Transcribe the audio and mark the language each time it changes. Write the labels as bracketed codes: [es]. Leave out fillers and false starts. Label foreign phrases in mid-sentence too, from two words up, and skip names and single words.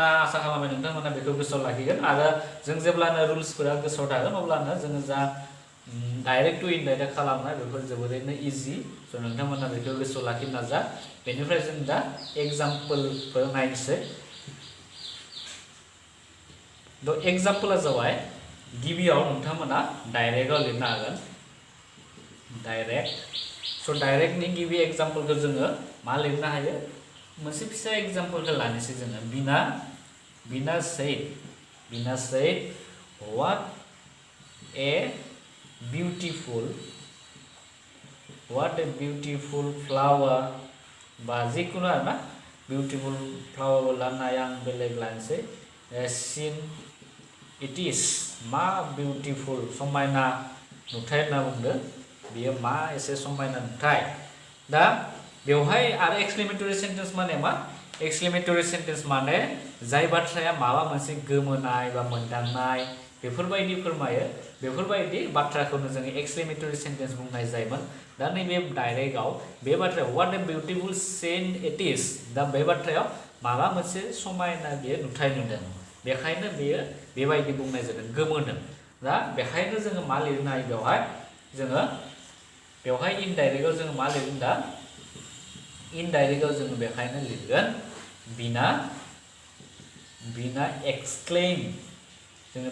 [brx] आसा खालामो नोंथांमोना बेखौ गोसोआव लाखिगोन आरो जों जेब्लानो रुल्सफोरा गोसोआव थागोन अब्लानो जोङो जा डाइरेक्ट टु इनडाइरेक्ट खालामनाय बेफोर जोबोरैनो इजि स' नोंथांमोना बेखौ गोसोआव लाखिनो नाजा बेनिफ्राय जों दा एग्जाम्पलफोर नायनोसै द' एग्जाम्पला जाबाय गिबियाव नोंथांमोना डाइरेक्टआव लिरनो हागोन स' डाइरेक्टनि गिबि एग्जाम्पलखौ जोङो मा लिरनो हायो मोनसे फिसा एग्जाम्पलखौ लानोसै जोङो बिना [en] said what a beautiful flower [brx] बा जिखुनु आरो ना [en] beautiful flower [brx] लानो हायो आं बेलेग लानोसै [en] scene it is [brx] मा बिउटिफुल समायना नुथाय होनना बुंदों बियो मा एसे समायना नुथाय दा बेवहाय आरो [en] exclamatory sentence [brx] माने मा [en] exclamatory sentence [brx] माने जाय बाथ्राया माबा मोनसे गोमोनाय बा मोनदांनाय बेफोरबायदि फोरमायो बेफोरबायदि बाथ्राखौनो जोङो [en] exclamatory sentence [brx] बुंनाय जायोमोन दा नैबे डाइरेक्टआव बे बाथ्रायाव [en] what a beautiful scene it is [brx] दा बे बाथ्रायाव माबा मोनसे समायना बियो नुथाय नुदों बेखायनो बियो बेबायदि बुंनाय जादों गोमोदों दा बेखायनो जोङो मा लिरनो हायो बेवहाय इनडाइरेक्टआव जोङो मा लिरगोन दा इनडाइरेक्टआव जोङो बेखायनो लिरगोन बिना एक्सक्लेम जोङो